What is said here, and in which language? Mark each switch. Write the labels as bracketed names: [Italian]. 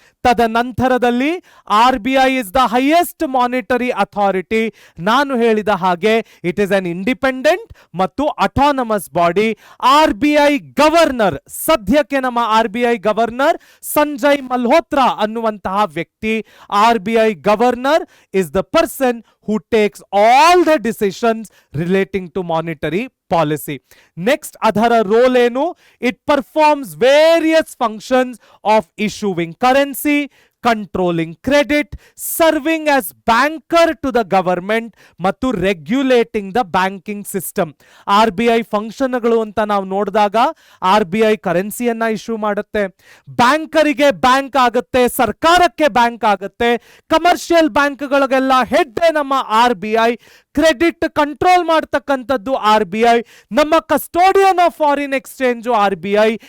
[Kannada] ತದನಂತರದಲ್ಲಿ [English] RBI is the highest monetary authority. [Kannada] ನಾನು ಹೇಳಿದ ಹಾಗೆ [English] It is an independent ಮತ್ತು autonomous body. [Kannada] RBI ಗವರ್ನರ್, ಸದ್ಯಕ್ಕೆ ನಮ್ಮ RBI ಗವರ್ನರ್ ಸಂಜಯ್ ಮಲ್ಹೋತ್ರಾ ಅನ್ನುವಂತಹ ವ್ಯಕ್ತಿ. [English] RBI governor is the person who takes all the decisions relating to monetary policy. [Kannada] Next, ಅದರ roll ಏನು? [English] It performs various functions of issuing currency, controlling credit, serving as banker to the government ಮತ್ತು regulating the banking system. [Kannada] RBI ಫಂಕ್ಷನ್ಗಳು ಅಂತ ನಾವು ನೋಡಿದಾಗ RBI ಕರೆನ್ಸಿಯನ್ನ issue ಮಾಡುತ್ತೆ, ಬ್ಯಾಂಕರಿಗೆ bank ಆಗುತ್ತೆ, ಸರ್ಕಾರಕ್ಕೆ ಬ್ಯಾಂಕ್ ಆಗುತ್ತೆ, ಕಮರ್ಷಿಯಲ್ ಬ್ಯಾಂಕ್ಗಳಿಗೆಲ್ಲ ಹೆಡ್ ನಮ್ಮ RBI, ಕ್ರೆಡಿಟ್ ಕಂಟ್ರೋಲ್ ಮಾಡ್ತಕ್ಕಂಥದ್ದು RBI, ನಮ್ಮ custodian of foreign exchange RBI.